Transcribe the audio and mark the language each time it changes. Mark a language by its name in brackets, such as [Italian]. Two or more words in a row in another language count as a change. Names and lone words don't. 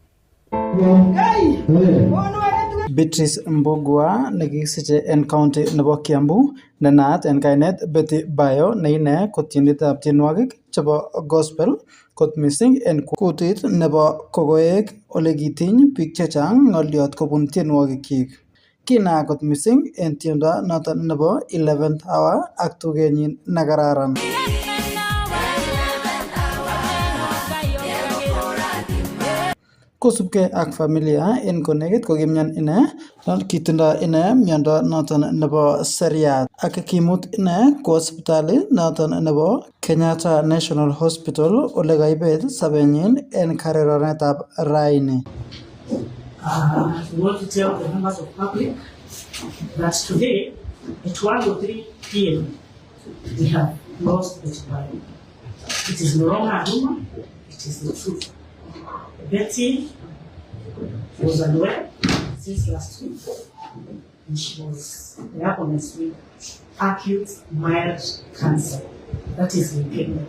[Kalenjin] Beatrice Mbogwa nekikisiche en county nebo Kiambu nenaat en kainet Betty Bayo ne ine ko tiendetab tienwogik chebo gospel kot mising en kutit nebo kokoek ole kitiny biik chechang ng'olyot kobun tienwogikyik. Kinaak kot mising en tiendo noton nebo [English] 11th hour [Kalenjin] ak tugenyin nekararan. Kosubkei ak familia en konekit kokimyan ine, kitindo ine miondo noton nebo seriat ak kimut ine kwo sipitali noton nebo Kenyatta National Hospital ole kaibet sobenyin en kareronetab raini. [English] We want to tell the members of public that today at 1:03 p.m. we have lost Betty Bayo. It is no longer a rumor, it is the truth. Betty was unwell since last week, and she was diagnosed with acute mild cancer, that is leukemia.